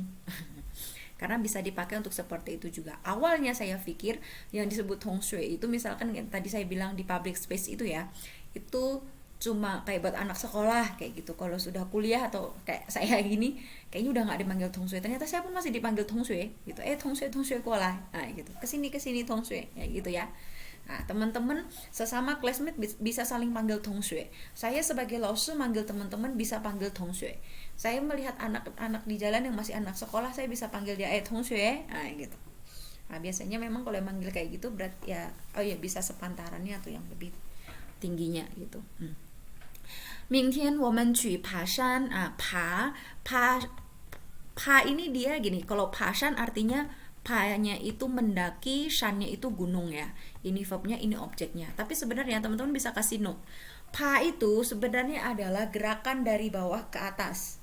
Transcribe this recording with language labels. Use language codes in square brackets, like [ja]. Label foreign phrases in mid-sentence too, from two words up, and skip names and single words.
[id] Karena bisa dipakai untuk seperti itu juga. Awalnya saya pikir yang disebut 同学 itu misalkan tadi saya bilang di [en] public space [id] itu ya, itu cuma kayak buat anak sekolah kayak gitu. Kalau sudah kuliah atau kayak saya gini, kayaknya udah nggak dipanggil 同学. Ternyata saya pun masih dipanggil 同学 gitu. [zh] 同学过来. [id] Nah, gitu. Kesini 同学 ya gitu ya. Nah, teman-teman sesama classmate bisa saling panggil 同学. Saya sebagai 老师 manggil teman-teman bisa panggil 同学. Saya melihat anak-anak di jalan yang masih anak sekolah, saya bisa panggil dia 同学. Nah, gitu. Nah, biasanya memang kalau yang manggil kayak gitu berarti ya bisa sepantarannya atau yang lebih tingginya gitu. [zh] 明天我们去爬山. [id] Pa ini dia gini, kalau 爬山 artinya pa-nya itu mendaki, shan-nya itu gunung ya. Ini verbnya, ini objeknya. Tapi sebenarnya teman-teman bisa kasih note. Pa itu sebenarnya adalah gerakan dari bawah ke atas.